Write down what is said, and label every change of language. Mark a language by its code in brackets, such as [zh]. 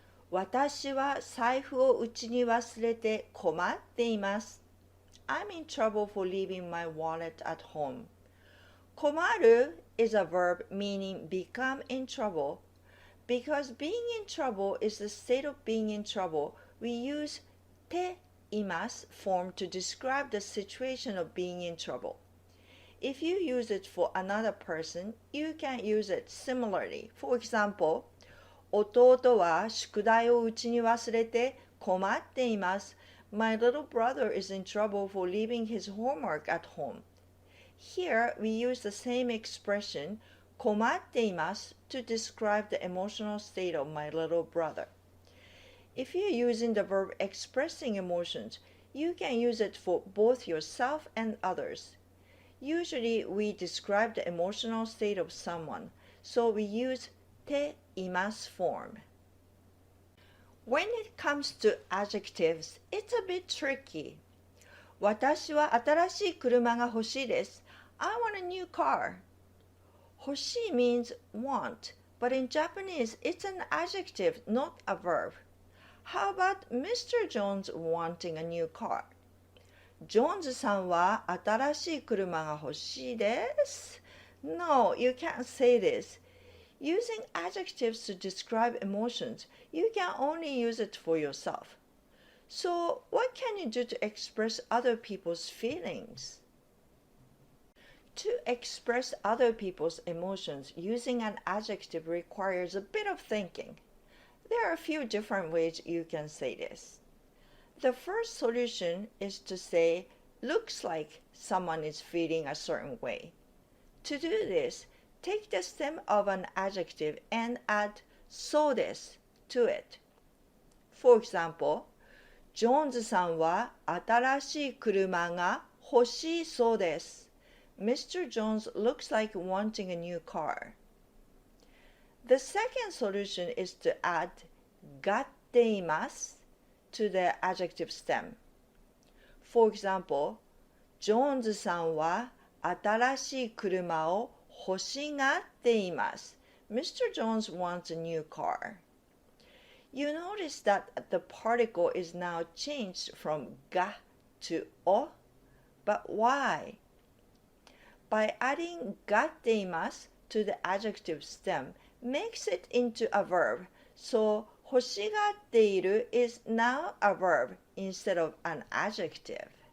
[ja] 私は財布を家に忘れて困っています。 [en] I'm in trouble for leaving my wallet at home. 困る is a verb meaning become in trouble. Because being in trouble is the state of being in trouble, we use ています form to describe the situation of being in trouble. If you use it for another person, you can use it similarly. For example, [ja] 弟は宿題を家に忘れて困っています。 [en] My little brother is in trouble for leaving his homework at home. Here, we use the same expression 困っています to describe the emotional state of my little brother. If you're using the verb expressing emotions, you can use it for both yourself and others. Usually, we describe the emotional state of someone, so we use ています form. When it comes to adjectives, it's a bit tricky. [ja] 私は新しい車が欲しいです。 [en] I want a new car. 欲しい means want, but in Japanese, it's an adjective, not a verb. How about Mr. Jones wanting a new car? [ja] ジョーンズさんは新しい車が欲しいです。 [en] No, you can't say this. Using adjectives to describe emotions, you can only use it for yourself. So, what can you do to express other people's feelings? To express other people's emotions using an adjective requires a bit of thinking. There are a few different ways you can say this. The first solution is to say, looks like someone is feeling a certain way. To do this, take the stem of an adjective and add そうです to it. For example, [ja] ジョーンズさんは新しい車が欲しいそうです。 [en] Mr. Jones looks like wanting a new car. The second solution is to add がっています to the adjective stem. For example, [ja] ジョーンズさんは新しい車を欲しがっています。 [en] Mr. Jones wants a new car. You notice that the particle is now changed from が to お, but why? By adding がっています to the adjective stem makes it into a verb, so 欲しがっている is now a verb instead of an adjective.